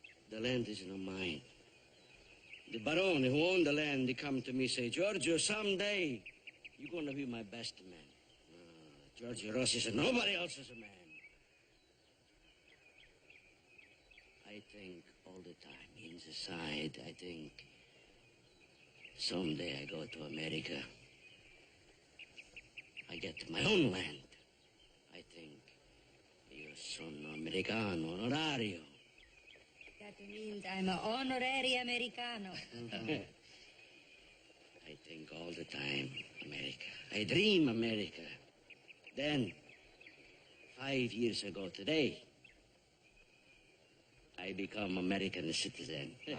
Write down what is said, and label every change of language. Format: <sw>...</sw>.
<en>The land is not mine. The barone who owned the land, he come to me and say, Giorgio, someday you're going to be my best man. Giorgio Rossi said, nobody else is a man. I think all the time, inside, I think someday I go to America. I get my own land. I think</en> <it>io sono americano onorario.</it> <en>That means I'm an honorary Americano. I think all the time, America. I dream America. Then, 5 years ago today, I become American citizen.</en>